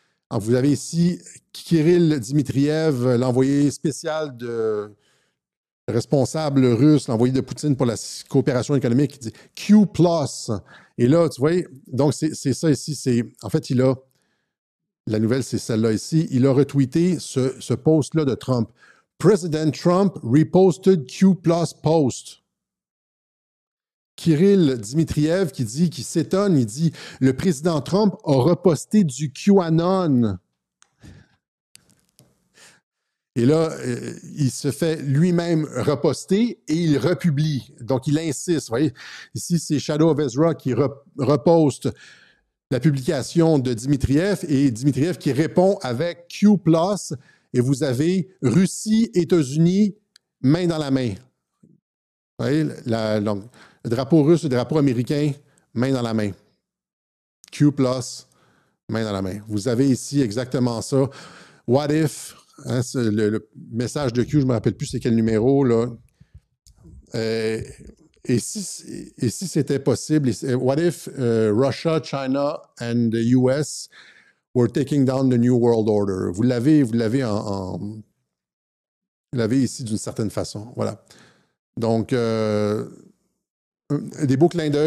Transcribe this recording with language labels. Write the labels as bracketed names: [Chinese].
[French] Alors, vous avez ici Kirill Dmitriev, l'envoyé spécial de responsable russe, l'envoyé de Poutine pour la coopération économique, qui dit Q+. Et là, tu vois, donc c'est ça ici. En fait, la nouvelle, c'est celle-là ici. Il a retweeté ce post-là de Trump. [English] President Trump reposted Q+ post. [French] Kirill Dmitriev qui s'étonne, il dit « Le président Trump a reposté du QAnon. » Et là, il se fait lui-même reposter et il republie. Donc, il insiste. Vous voyez, ici, c'est Shadow of Ezra qui reposte la publication de Dmitriev et Dmitriev qui répond avec Q+. Et vous avez Russie, États-Unis, main dans la main. Vous voyez, donc, le drapeau russe, le drapeau américain, main dans la main. Q+, main dans la main. Vous avez ici exactement ça. [English] What if, [French] hein, le message de Q, je ne me rappelle plus c'est quel numéro, là. Et si c'était possible, [English] what if Russia, China and the US were taking down the New World Order? [French] Vous l'avez ici d'une certaine façon. Voilà. Donc, des beaux clins d'œil.